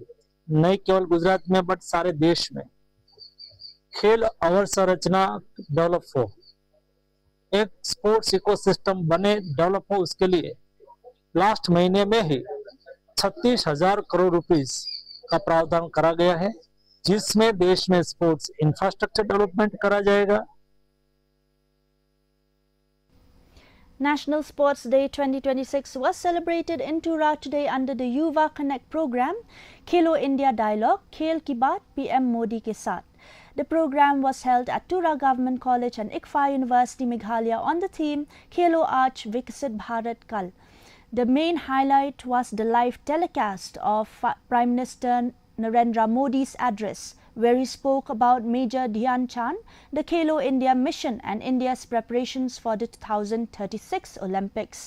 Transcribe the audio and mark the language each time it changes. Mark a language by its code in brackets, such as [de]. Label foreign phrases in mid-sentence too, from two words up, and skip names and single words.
[hi] नहीं केवल गुजरात में बट सारे देश में खेल अवसंरचना डेवलप हो, एक [en] sports ecosystem [hi] बने, डेवलप हो। उसके लिए लास्ट महीने में ही 36,000 करोड़ रुपीस का प्रावधान करा गया है, जिसमें देश में [en] sports infrastructure development [hi] करा जाएगा। [en] National Sports Day 2026 was celebrated in Tura today under the Yuva Connect program, Khelo India Dialogue, Khel Ki Baat, PM Modi Ke Saath. The program was held at Tura Government College and ICFA University, Meghalaya on the theme Khelo Aaj Viksit Bharat Kal. The main highlight was the live telecast of Prime Minister Narendra Modi's address, where he spoke about Major Dhyan Chand, the Khelo India mission and India's preparations for the 2036 Olympics.